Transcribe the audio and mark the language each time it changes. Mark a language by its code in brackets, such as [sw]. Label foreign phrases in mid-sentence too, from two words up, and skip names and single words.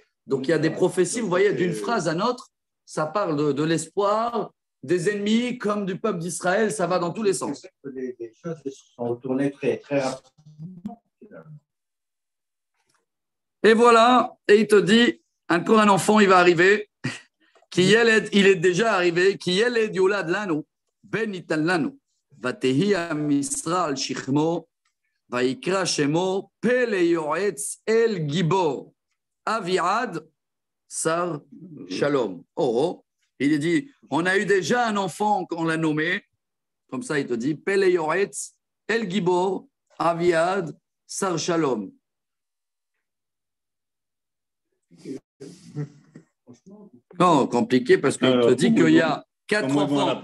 [fr] Donc, il y a des prophéties, vous voyez, d'une phrase à l'autre, ça parle de l'espoir, des ennemis comme du peuple d'Israël, ça va dans tous les sens. Les choses se sont retournées très, très rapidement. Et voilà, et il te dit, encore un enfant, il va arriver, il est déjà arrivé, qui est [he] יולד לנו, בן ניתן לנו, ותהי משרה על שכמו, ויקרא שמו, פלא יועץ אל גבור, אביעד, שר שלום. [fr] Oh, il est dit, on a eu déjà un enfant qu'on l'a nommé, comme ça il te dit, [he] פלא יועץ אל גבור, אביעד, שר שלום. [fr] Non, compliqué parce qu'il te dit qu'il y a 4 enfants.